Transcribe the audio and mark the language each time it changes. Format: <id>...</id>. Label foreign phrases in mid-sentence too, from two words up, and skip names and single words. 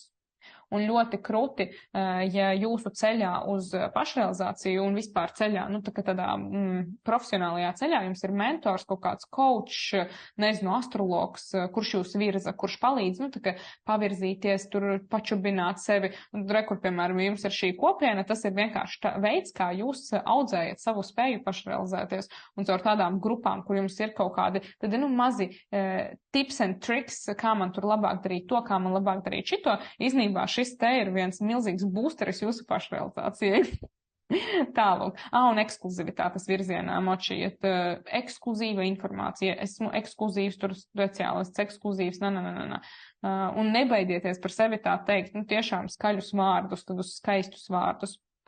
<lv>Un ļoti krūti, ja jūsu ceļā uz pašrealizāciju un vispār ceļā, tādā profesionālajā ceļā jums ir mentors, kaut kāds coach, astrologs, kurš jūs virza, kurš palīdz, pavirzīties, tur pačubināt sevi. Kur, piemēram, jums ir šī kopiena, tas ir vienkārši veids, kā jūs audzējat savu spēju pašrealizēties. Un caur tādām grupām, kur jums ir kaut kādi, tad mazi</lv> <en>tips and tricks,</en> <lv>kā man tur labāk darīt to, kā man labāk darīt šito, īstenībā šis te ir viens milzīgs boosteris jūsu pašrealizācijai. Tālāk. Un ekskluzivitātes virzienā močiet. Ekskluzīva informācija. Esmu ekskluzīvs tur speciālists, ekskluzīvs, un nebaidieties par sevi tā teikt, tiešām skaļus vārdus, tādus skaistus vārdus.</lv>